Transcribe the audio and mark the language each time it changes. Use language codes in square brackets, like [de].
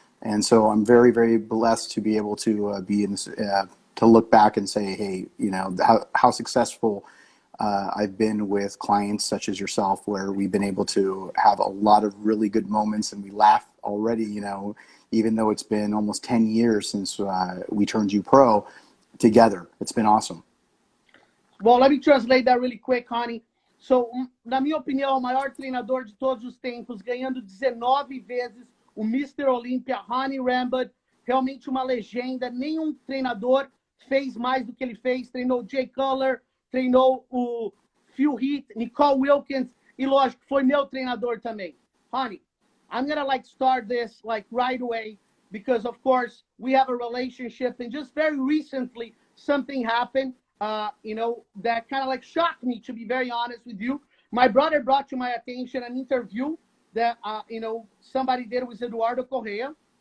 [en] And so I'm very, very blessed to be able to be in this, to look back and say, hey, you know, how successful I've been with clients such as yourself, where we've been able to have a lot of really good moments, and we laugh already, you know, even though it's been almost 10 years since we turned you pro together. It's been awesome. Well, let me translate that really quick, Hany. [pt] So, na minha opinião, o maior treinador de todos os tempos, ganhando 19 vezes o Mr. Olímpia, Hany Rambod, realmente uma legenda. Nenhum treinador fez mais do que ele fez. Treinou o Jay Cutler, treinou o Phil Heath, Nicole Wilkins, e lógico, foi meu treinador também. [en] Hany, I'm gonna start this right away, because of course we have a relationship, and just very recently something happened, you know, that kind of shocked me, to be very honest with you. My brother brought to my attention an interview that, you know, somebody did with Eduardo Correa.